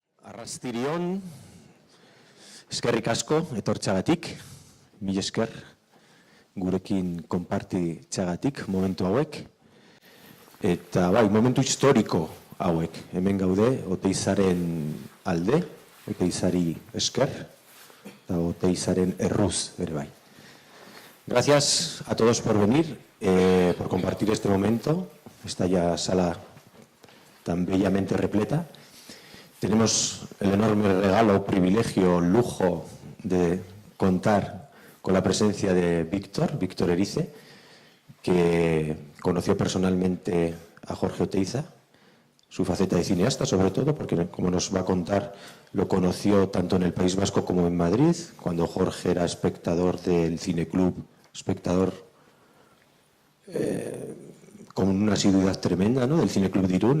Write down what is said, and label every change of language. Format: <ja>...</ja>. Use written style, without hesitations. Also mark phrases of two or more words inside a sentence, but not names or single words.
<eu>Arrastirion, eskerrik asko, etortxagatik, mil esker, gurekin konpartitzagatik momentu hauek. Eta bai, momentu historiko hauek, hemen gaude, Oteizaren alde, Oteizari esker, eta Oteizaren erruz ere bai.</eu> <es>Gracias a todos por venir, por compartir este momento, esta ya sala tan bellamente repleta. Tenemos el enorme regalo, privilegio, lujo de contar con la presencia de Víctor Erice, que conoció personalmente a Jorge Oteiza, su faceta de cineasta sobre todo, porque como nos va a contar, lo conoció tanto en el País Vasco como en Madrid, cuando Jorge era espectador del Cineclub, espectador con una asiduidad tremenda, ¿no?, del Cineclub de Irún.</es>